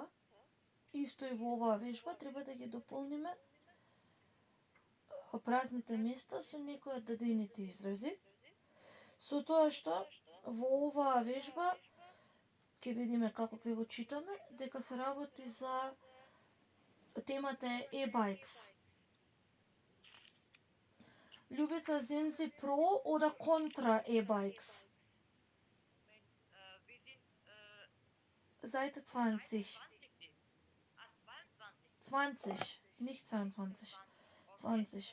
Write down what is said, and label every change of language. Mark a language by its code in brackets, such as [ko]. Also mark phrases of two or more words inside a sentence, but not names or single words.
[mk] Исто и во оваа вежба треба да ги дополниме празните места со некои од дадените изрази. Со тоа што во оваа вежба ќе видиме како ќе го читаме, дека се работи за темата е e-bikes. [de] Ljubica, sind Sie pro oder contra e-bikes? Wir sind Seite 20. 22. 20, nicht 22. 20.